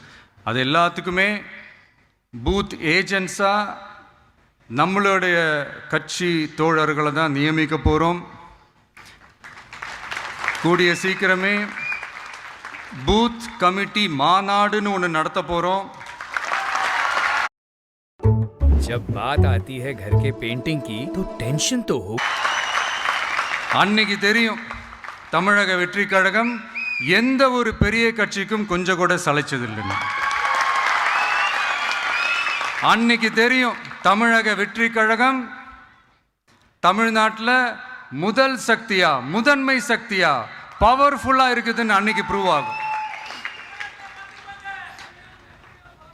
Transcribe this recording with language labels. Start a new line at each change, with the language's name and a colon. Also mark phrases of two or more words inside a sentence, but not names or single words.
Tamil: அது எல்லாத்துக்குமே
English: booth agents
Tamil: நம்மளுடைய கட்சி தோழர்களை தான் நியமிக்க போகிறோம். கூடிய சீக்கிரமே
English: booth committee
Tamil: மாநாடுன்னு ஒன்று நடத்த போகிறோம்.
Hindi: जब बात आती है घर के पेंटिंग की तो टेंशन तो हो.
Tamil: அன்னைக்கு தெரியும் தமிழக வெற்றி கழகம் எந்த ஒரு பெரிய கட்சிக்கும் கொஞ்சம் கூட சளைச்சதில்லைன்னு. அன்னைக்கு தெரியும் தமிழக வெற்றி கழகம் தமிழ்நாட்டில் முதல் சக்தியா, முதன்மை சக்தியா, பவர்ஃபுல்லாக இருக்குதுன்னு அன்னைக்கு ப்ரூவ் ஆகும்.